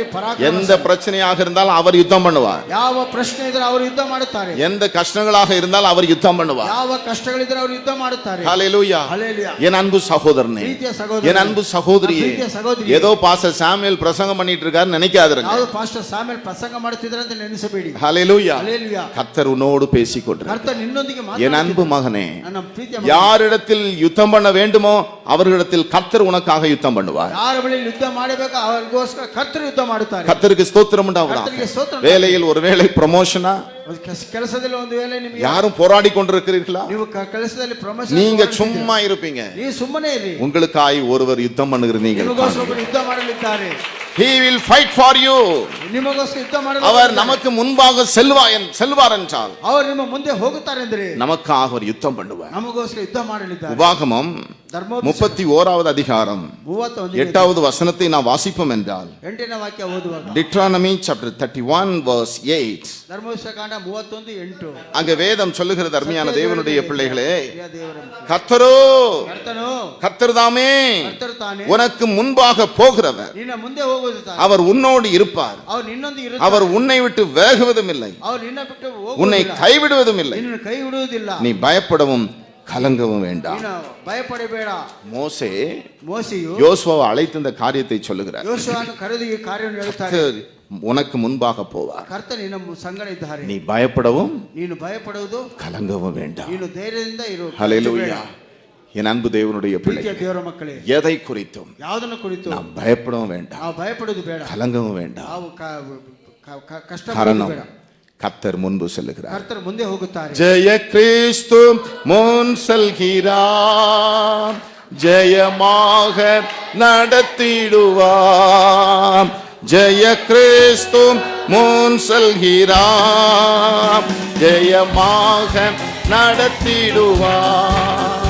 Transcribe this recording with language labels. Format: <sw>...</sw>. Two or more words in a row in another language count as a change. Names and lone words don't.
<ta>எந்த பிரச்சனையாக இருந்தாலும் அவர் யுத்தம் பண்ணுவார்.</ta> <kn>ಯಾವ ಪ್ರಶ್ನೆ ಇದ್ರೂ ಅವರು ಯುದ್ಧ ಮಾಡುತ್ತಾರೆ.</kn> <ta>எந்த கஷ்டங்களாக இருந்தாலும் அவர் யுத்தம் பண்ணுவார்.</ta> <kn>ಯಾವ ಕಷ್ಟಗಳಿದ್ರೂ ಅವರು ಯುದ್ಧ ಮಾಡುತ್ತಾರೆ.</kn> <ta>ஹல்லேலூயா. ஹல்லேலூயா. என் அன்பு சகோதரனே, என் அன்பு சகோதரியே, ஏதோ பாஸ்டர் சாமுவேல் பிரசங்கம் பண்ணிட்டு இருக்காரு நினைக்காதீங்க.</ta> <kn>ಯಾವುದು ಪಾಸ್ಟರ್ ಸಾಮುವೇಲ್ ಪ್ರಸಂಗ ಮಾಡುತ್ತಿದ್ದಾರೆ ಅಂತ ನೆನೆಸಬೇಡಿ.</kn> <ta>ஹல்லேலூயா. ஹல்லேலூயா. கர்த்தர் உன்னோடு பேசிக்கொண்டிருக்கிறார்.</ta> <kn>கர்த்தர் ನಿನ್ನೊಂದಿಗೆ ಮಾತನಾಡುತ್ತಿದ್ದಾರೆ.</kn> <ta>என் அன்பு மகனே,</ta> <kn>ನನ್ನ ಪ್ರೀತಿಯ</kn> <ta>யாரிடத்தில் யுத்தம் பண்ண வேண்டுமோ அவர்களிடத்தில் கர்த்தர் உனக்காக யுத்தம் பண்ணுவார்.</ta> <kn>ಯಾರ ಬಳಿ ಯುದ್ಧ ಮಾಡಬೇಕು ಅವರಿಗೋಸ್ಕರ ಕರ್ತರು ಯುದ್ಧ ಮಾಡುತ್ತಾರೆ.</kn> <ta>கர்த்தருக்கு ஸ்தோத்திரம் உண்டாவதாக. வேலையில் ஒருவேளை ப்ரமோஷனா,</ta> <kn>ಕೆಲಸದಲ್ಲಿ ಒಂದು ವೇಳೆ ನಿಮಗೆ</kn> <ta>யாரும் போராடி கொண்டிருக்கிறீர்களா,</ta> <kn>ನೀವು ಕೆಲಸದಲ್ಲಿ ಪ್ರಮೋಷನ್</kn> <ta>நீங்க சும்மா இருப்பீங்க,</ta> <kn>ನೀವು ಸುಮ್ಮನೆ ಇರಿ.</kn> <ta>உங்களுக்காய் ஒருவர் யுத்தம் பண்ணுகிற நீங்கள்</ta> <kn>ನಿಮಗೋಸ್ಕರ ಯುದ್ಧ ಮಾಡಲಿದ್ದಾರೆ.</kn> <en>He will fight for you.</en> <kn>ನಿಮಗೋಸ್ಕರ ಯುದ್ಧ ಮಾಡಲು</kn> <ta>அவர் நமக்கு முன்பாக செல்வார் என்றால்</ta> <kn>ಅವರು ನಿಮ್ಮ ಮುಂದೆ ಹೋಗುತ್ತಾರೆ ಎಂದರೆ</kn> <ta>நமக்காக அவர் யுத்தம் பண்ணுவார்.</ta> <kn>ನಮಗೋಸ್ಕರ ಯುದ್ಧ ಮಾಡಲಿದ್ದಾರೆ.</kn> <ta>உபாகமம் 31வது அதிகாரம் 8வது வசனத்தை நான் வாசிப்போம் என்றால்,</ta> <kn>8ನೇ ವಾಕ್ಯ ಓದುವಾಗ</kn> <en>Deuteronomy chapter 31 verse 8,</en> <kn>ಧರ್ಮೋಪದೇಶಕಾಂಡ 31:8,</kn> <ta>அங்க வேதம் சொல்லுகிறது, அருமையான தேவனுடைய பிள்ளைகளே,</ta> <kn>ಕರ್ತನು</kn> <ta>கர்த்தர்தாமே உனக்கு முன்பாக போகிறவர்,</ta> <kn>ನಿನ್ನ ಮುಂದೆ ಹೋಗುತ್ತಾರೆ,</kn> <ta>அவர் உன்னோடு இருப்பார்,</ta> <kn>அவர் ನಿನ್ನೊಂದಿಗೆ ಇರುತ್ತಾರೆ,</kn> <ta>அவர் உன்னை விட்டு விலகுவதும் இல்லை,</ta> <kn>அவர் ನಿನ್ನ ಬಿಟ್ಟು</kn> <ta>உன்னை</ta> <kn>ಹೋಗುವುದಿಲ್ಲ,</kn> <ta>கைவிடுவதும் இல்லை,</ta> <kn>ನಿನ್ನನ್ನು ಕೈ ಬಿಡುವುದಿಲ್ಲ,</kn> <ta>நீ பயப்படவும் கலங்கவும் வேண்டாம்.</ta> <kn>ನೀನು ಭಯಪಡಬೇಡ. ಮೋಸೆಯು</kn> <ta>யோசுவாவை அழைத்து இந்த காரியத்தை சொல்லுகிறார்.</ta> <kn>ಯೋಸುವನು ಕರೆದು ಈ ಕಾರ್ಯವನ್ನು ಹೇಳುತ್ತಾರೆ,</kn> <ta>கர்த்தர் உனக்கு முன்பாக போவார்,</ta> <kn>ಕರ್ತನು ನಿನ್ನ ಸಂಗಡ ಇದ್ದಾರೆ,</kn> <ta>நீ பயப்படவும்</ta> <kn>ನೀನು ಭಯಪಡುವುದು</kn> <ta>கலங்கவும் வேண்டாம்.</ta> <kn>ನೀನು ಧೈರ್ಯದಿಂದ ಇರು.</kn> <ta>ஹல்லேலூயா. என் அன்பு தேவனுடைய பிள்ளைகளே,</ta> <kn>ದೇವರ ಮಕ್ಕಳೇ,</kn> <ta>எதை குறித்தும்</ta> <kn>ಯಾವುದನ್ನು ಕುರಿತು</kn> <ta>நாம் பயப்படவும் வேண்டாம்,</ta> <kn>ನಾವು ಭಯಪಡುವುದು ಬೇಡ,</kn> <ta>கலங்கவும் வேண்டாம்.</ta> <kn>ನಾವು ಕಷ್ಟ</kn> <ta>காரணம்,</ta> <kn>ಬೇಡ.</kn> <ta>கர்த்தர் முன்பு செல்லுகிறார்.</ta> <kn>ಕರ್ತರು ಮುಂದೆ ಹೋಗುತ್ತಾರೆ.</kn> <ta>ஜெய கிறிஸ்து முன் செல்கிறார், ஜெயமாக நடத்திடுவார். ஜெய கிறிஸ்து முன் செல்கிறார், ஜெயமாக நடத்திடுவார்.</ta>